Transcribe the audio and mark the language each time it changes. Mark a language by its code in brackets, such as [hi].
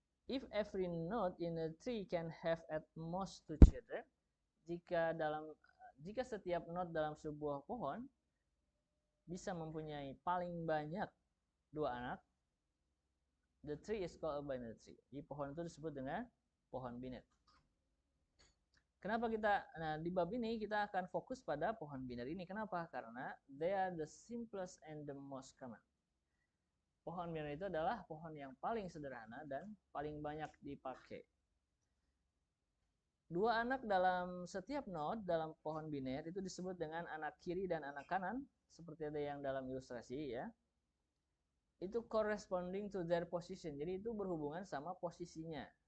[en] If every node in a tree can have at most 2 children, [id] jika setiap node dalam sebuah pohon bisa mempunyai paling banyak 2 anak, [en] the tree is called a binary tree. [id] Di pohon itu disebut dengan pohon biner. Kenapa di bab ini kita akan fokus pada pohon biner ini. Kenapa? [en] Karena they are the simplest and the most common. [id] Pohon biner itu adalah pohon yang paling sederhana dan paling banyak dipakai. 2 anak dalam setiap node dalam pohon biner itu disebut dengan anak kiri dan anak kanan, seperti ada yang dalam ilustrasi ya. [en] Itu corresponding to their position. [id] Jadi itu berhubungan sama posisinya.